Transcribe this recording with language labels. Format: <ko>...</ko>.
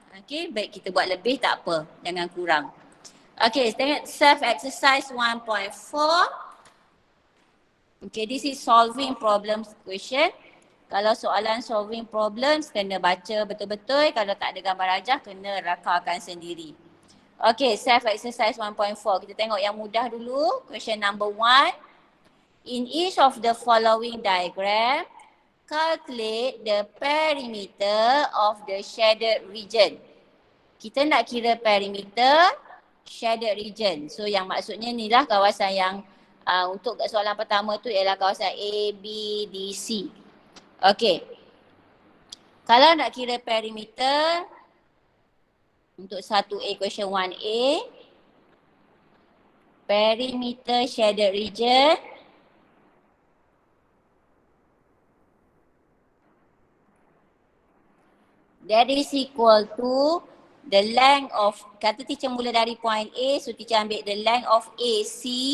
<ms>Okey, baik kita buat lebih tak apa, jangan kurang. Okay, tengok self exercise 1.4.</ms> <en>Okay, this is solving problems question.</en> <ms>Kalau soalan solving problems, kena baca betul-betul. Kalau tak ada gambar rajah, kena rakalkan sendiri. Okay, self exercise 1.4. Kita tengok yang mudah dulu. Question number 1.</ms> <en>In each of the following diagram, calculate the perimeter of the shaded region.</en> <ms>Kita nak kira perimeter shaded region. So yang maksudnya inilah kawasan yang untuk soalan pertama tu ialah kawasan A, B, D, C. Okey. Kalau nak kira perimeter untuk</ms> <en>1A question 1A, perimeter shaded region that is equal to the length of,</en> <ms>kata teacher mula dari point A,</ms> <en>so teacher ambil the length of AC</en>